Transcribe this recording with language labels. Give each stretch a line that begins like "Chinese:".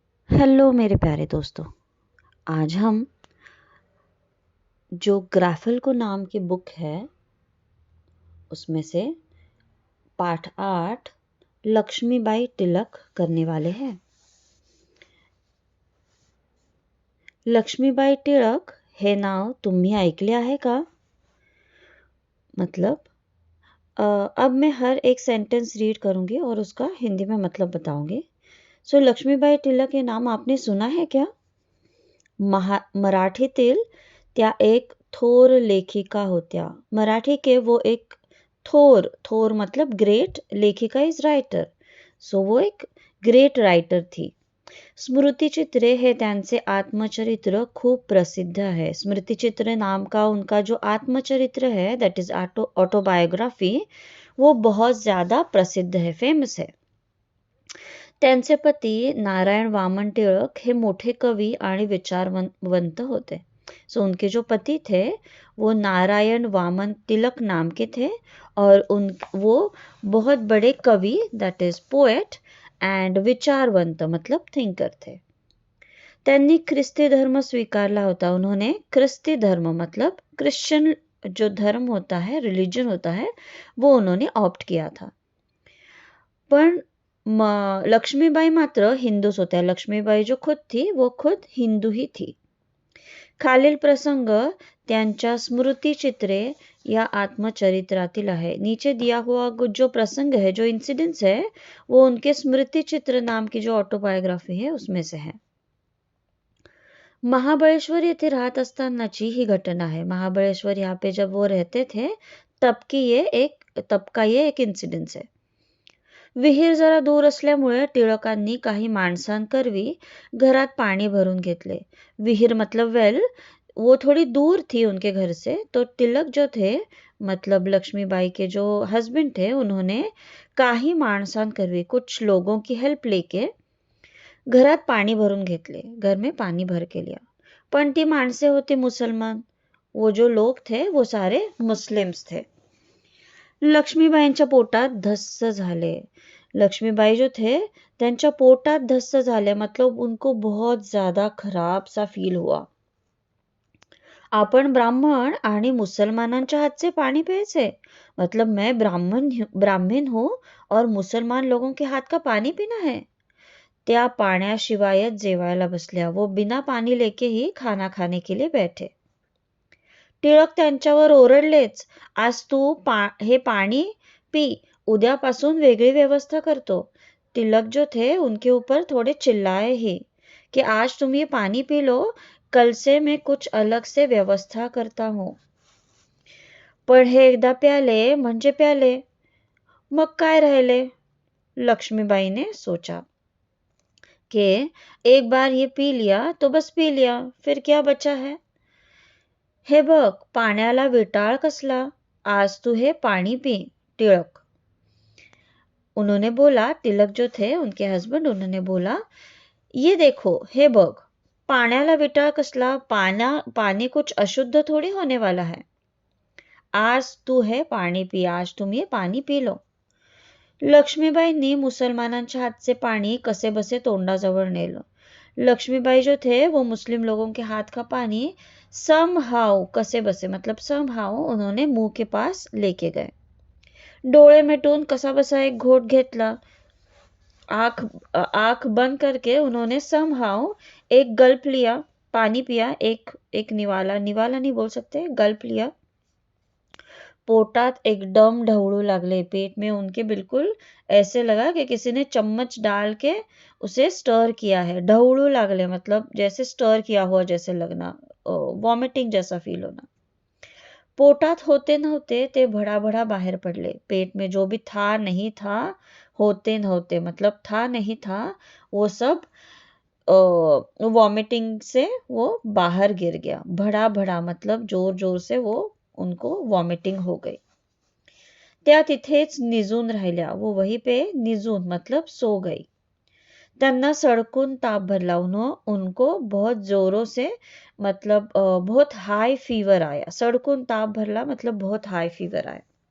Hindi: Hello मेरे प्यारे दोस्तों। आज हम जो ग्राफिल्को नाम की बुक है उसमें से पाठ 8 लक्ष्मीबाई तिलक करने वाले हैं।
Marathi: लक्ष्मीबाई टिळक हे नाव तुम्ही ऐकले आहे का?
Hindi: मतलब अब मैं हर एक सेंटेंस रीड करूंगी और उसका हिंदी में मतलब बताऊंगी। सो लक्ष्मीबाई टिळक हे नाम आपने सुना है क्या?
Marathi: मराठीतील त्या एक थोर लेखिका होत्या।
Hindi: मराठी के वो एक थोर मतलब ग्रेट, लेखिका इज राइटर, सो वो एक ग्रेट राइटर थी।
Marathi: स्मृतिचित्रे हे त्यांचे आत्मचरित्र खूप प्रसिद्ध है।
Hindi: स्मृतिचित्र नाम का उनका जो आत्मचरित्र है, दैट इज ऑटोबायोग्राफी, वो बहुत ज़्यादा प्रसिद्ध है, फेमस है।
Marathi: त्यांचे पती नारायण वामन टिळक हे मोठे कवि आणि विचारवंत होते।
Hindi: सो उनके जो पति थे वो नारायण वामन तिलक नाम के थे और वो बहुत बड़े कवि, दैट इज पोएट, एंड विचारवंत मतलब थिंकर थे।
Marathi: त्यांनी ख्रिस्ती धर्म स्वीकारला होता।
Hindi: उन्होंने ख्रिस्ती धर्म मतलब क्रिश्चियन जो धर्म होता है, रिलीजन होता है, वो उन्होंने ऑप्ट किया था।
Marathi: पण लक्ष्मीबाई मात्र हिंदूच होत्या।
Hindi: लक्ष्मीबाई जो खुद थी वो खुद हिंदू ही थी।
Marathi: खालील प्रसंग त्यांच्या स्मृतिचित्रे या आत्मचरित्रातील आहे।
Hindi: नीचे दिया हुआ जो प्रसंग है, जो इंसिडेंट्स है, वो उनके स्मृतिचित्र नाम की जो ऑटोबायोग्राफी है उसमें से है।
Marathi: महाबळेश्वर येथे राहत असतानाची ही घटना है।
Hindi: महाबळेश्वर यहाँ पे जब वो रहते थे तब का ये एक इंसिडेंस है।
Marathi: विहीर जरा दूर असल्यामुळे टिळकांनी काही माणसांकरवी घरात पाणी भरून घेतले।
Hindi: विहीर मतलब वेल, वो थोड़ी दूर थी उनके घर से, तो तिलक जो थे मतलब लक्ष्मीबाई के जो हस्बैंड थे, उन्होंने
Marathi: काही माणसांकरवी
Hindi: कुछ लोगों की हेल्प लेके
Marathi: घरात पाणी भरून घेतले,
Hindi: घर में पानी भर के लिया।
Marathi: पण ती माणसे होती मुसलमान,
Hindi: वो जो लोग थे वो सारे मुस्लिम्स थे।
Marathi: लक्ष्मीबाईंच्या पोटात धस्स झाले।
Hindi: लक्ष्मीबाई जो थे
Marathi: त्यांच्या पोटात धस्स झाले,
Hindi: मतलब उनको बहुत ज़्यादा खराब सा फील हुआ।
Marathi: आपण ब्राह्मण आणि मुसलमानांच्या
Hindi: हाथ से पानी
Marathi: प्यायचे,
Hindi: मतलब मैं ब्राह्मण हूँ और मुसलमान लोगों के हाथ का पानी पीना है।
Marathi: त्या पाण्याशिवायच जेवायला बसल्या।
Hindi: वो बिना पानी लेके ही खाना खाने के लिए बैठे।
Marathi: टिळक त्यांच्यावर ओरडलेच, आज तू हे पाणी पी, उद्यापासून वेगळी व्यवस्था करतो।
Hindi: तिलक जो थे उनके ऊपर थोड़े चिल्लाए ही कि आज तुम ये पानी पी लो, कल से मैं कुछ अलग से व्यवस्था करता हूँ।
Marathi: पण हे एकदा प्याले म्हणजे प्याले, मग काय राहिले?
Hindi: लक्ष्मीबाई ने सोचा कि एक बार ये पी लिया तो बस पी लिया, फिर क्या बचा है।
Marathi: हे बघ, पाण्याला विटाळ कसला, आज तू हे पानी पी।
Hindi: टिळक उन्होंने बोला, तिलक जो थे उनके हस्बैंड, उन्होंने बोला, ये देखो,
Marathi: हे बघ, पाण्याला विटाळ कसला,
Hindi: पानी कुछ अशुद्ध थोड़ी होने वाला है।
Marathi: आज तू हे पानी पी,
Hindi: आज तुम ये पानी पी लो।
Marathi: लक्ष्मीबाईंनी मुसलमानांच्या हातचे पाणी कसे बसे तोंडाजवळ नेलं।
Hindi: लक्ष्मीबाई जो थे वो मुस्लिम लोगों के हाथ का पानी समहाउ
Marathi: कसे बसे
Hindi: मतलब समहाउ उन्होंने मुंह के पास लेके गए।
Marathi: डोळे मिटून कसा बसा एक घोट घेतला।
Hindi: आंख बंद करके उन्होंने समहाउ एक गल्प लिया, पानी पिया, एक निवाला नहीं बोल सकते, गल्प लिया।
Marathi: पोटात एकदम ढवळू लागले।
Hindi: पेट में उनके बिल्कुल ऐसे लगा कि किसी ने चम्मच डाल के उसे स्टर किया है।
Marathi: ढवळू लागले
Hindi: मतलब जैसे स्टर किया हुआ जैसे लगना, वॉमिटिंग जैसा फील होना।
Marathi: पोटात होते नव्हते ते भडाभडा बाहेर पडले।
Hindi: पेट में जो भी था नहीं था,
Marathi: होते नव्हते
Hindi: मतलब था नहीं था, वो सब वॉमिटिंग से वो बाहर गिर गया। भड़ा भड़ा मतलब जोर जोर से वो उनको वॉमिटिंग हो गई।
Marathi: त्या तिथेच निजून राहिल्या,
Hindi: वो वहीं पे निजून मतलब सो गई।
Marathi: त्यांना सड़कून ताप भरला,
Hindi: उनको बहुत जोरों से मतलब बहुत हाई फीवर आया।
Marathi: सड़कून ताप भरला
Hindi: मतलब बहुत हाई फीवर आया।